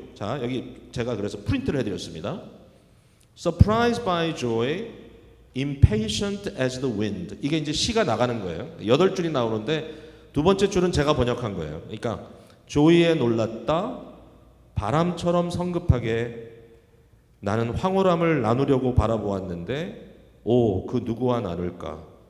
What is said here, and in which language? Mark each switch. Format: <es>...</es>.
<ko>자, 여기 제가 그래서 프린트를 해드렸습니다.</ko> <en>Surprised by joy, impatient as the wind.</en> <ko>이게 이제 시가 나가는 거예요. 8줄이 나오는데 두 번째 줄은 제가 번역한 거예요. 그러니까 조이에 놀랐다, 바람처럼 성급하게 나는 황홀함을 나누려고 바라보았는데 그 누구와 나눌까?</ko>